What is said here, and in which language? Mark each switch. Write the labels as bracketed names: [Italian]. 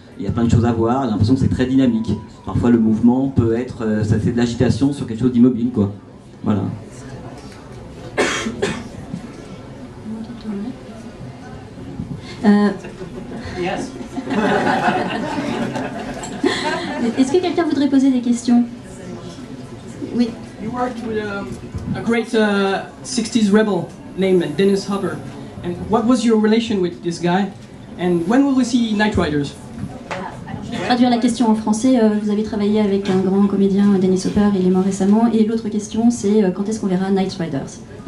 [French] Il y a plein de choses à voir, j'ai l'impression que c'est très dynamique. Parfois le mouvement peut être, ça fait de l'agitation sur quelque chose d'immobile, quoi. Voilà. [English] Yes. [French] Est-ce que quelqu'un voudrait poser des questions? Oui. [English] You worked with a great 60s rebel named Dennis Hopper. And what was your relation with this guy? And when will we see Night Riders? [French] Je vais traduire la question en français. Vous avez travaillé avec un grand comédien, Dennis Hopper, il est mort récemment. Et l'autre question, c'est quand est-ce qu'on verra Night Riders?